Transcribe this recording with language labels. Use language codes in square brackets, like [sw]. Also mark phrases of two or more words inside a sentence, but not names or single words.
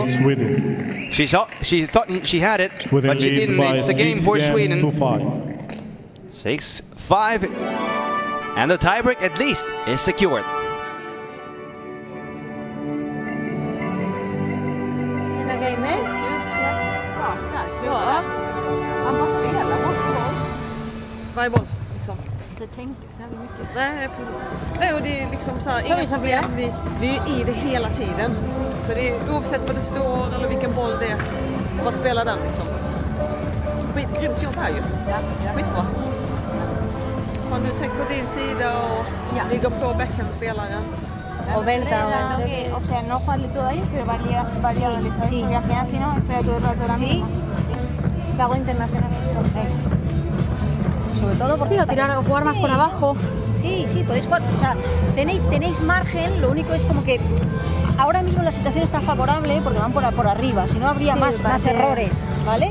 [en] She thought she had it, but she didn't. It's a game for Sweden. 6-5. And the tiebreak at least is secured. In a game, eh? Yes. [sv] Bra, stark. Ja. Man bara spelar varje boll. Liksom. Inte tänkt så här mycket. Nej, och det är liksom så här, inga problem. Vi är i det hela tiden. Så det är oavsett vad det står eller vilken boll det är, så bara spela den liksom. Grymt jobb här ju. Skitbra. Om du tänker på din sida och ligger på backhandspelaren. [es] O venta. O sea, no jugarle todo ahí, pero variar sí. Y al final, si no, espera todo el rato la misma. Pago internacional. Sobre todo porque tirar o jugar más por abajo. Sí, podéis jugar, o sea, tenéis margen, lo único es como que ahora mismo la situación está favorable porque van por arriba, si no habría más errores, ¿vale?